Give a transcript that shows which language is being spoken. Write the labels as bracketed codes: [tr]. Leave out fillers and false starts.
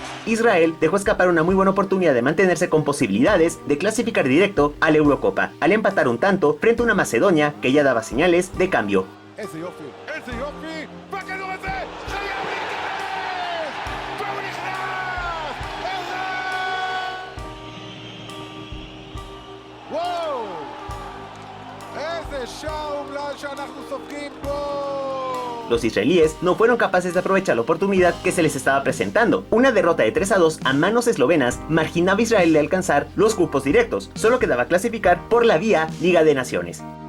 [es] Israel dejó escapar una muy buena oportunidad de mantenerse con posibilidades de clasificar directo a la Eurocopa, al empatar un tanto frente a una Macedonia que ya daba señales de cambio. [he] איזה יופי, איזה יופי, והכדור הזה, חייב להיכנס! והוא נכנס! איזה... וואו! איזה שער אומלל שאנחנו סופגים פה! [es] Los israelíes no fueron capaces de aprovechar la oportunidad que se les estaba presentando. Una derrota de 3-2 a manos eslovenas marginaba a Israel de alcanzar los cupos directos. Solo quedaba clasificar por la vía Liga de Naciones.